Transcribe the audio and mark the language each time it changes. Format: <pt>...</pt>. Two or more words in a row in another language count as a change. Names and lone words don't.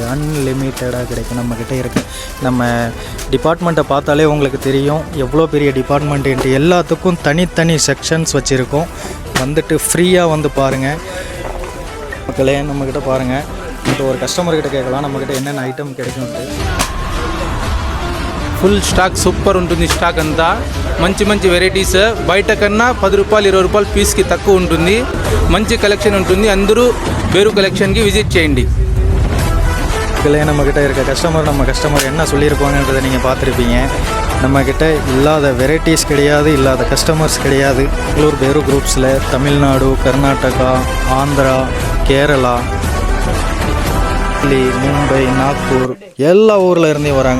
<ta>அன்லிமிட்டடாக கிடைக்கும். நம்மக்கிட்ட இருக்குது. நம்ம டிபார்ட்மெண்ட்டை பார்த்தாலே உங்களுக்கு தெரியும் எவ்வளோ பெரிய டிபார்ட்மெண்ட்டு. எல்லாத்துக்கும் தனித்தனி செக்ஷன்ஸ் வச்சுருக்கோம். வந்துட்டு ஃப்ரீயாக வந்து பாருங்கள் மக்களே. நம்மக்கிட்ட பாருங்கள். இப்போ ஒரு கஸ்டமர்கிட்ட கேட்கலாம் நம்மக்கிட்ட என்னென்ன ஐட்டம் கிடைக்கும்ட்டு.</ta> <en>full stock</en> <te>సూపర్ ఉంటుంది. స్టాక్ అంతా మంచి వెరైటీస్. బయట కన్నా 10 రూపాయలు 20 రూపాయలు పీస్కి తక్కువ ఉంటుంది. మంచి కలెక్షన్ ఉంటుంది. అందరూ వేరు కలెక్షన్కి విజిట్ చేయండి.</te> <ta>இல்லை, நம்மக்கிட்ட இருக்க நம்ம கஸ்டமர் என்ன சொல்லியிருப்பாங்கன்றதை நீங்கள் பார்த்துருப்பீங்க. நம்மக்கிட்ட இல்லாத வெரைட்டிஸ் கிடையாது, இல்லாத கஸ்டமர்ஸ் கிடையாது. பெங்களூர் வேறு குரூப்ஸில் தமிழ்நாடு, கர்நாடகா, ஆந்திரா, கேரளா, டெல்லி, மும்பை, நாக்பூர் எல்லா ஊரில் இருந்தே வராங்க.</ta>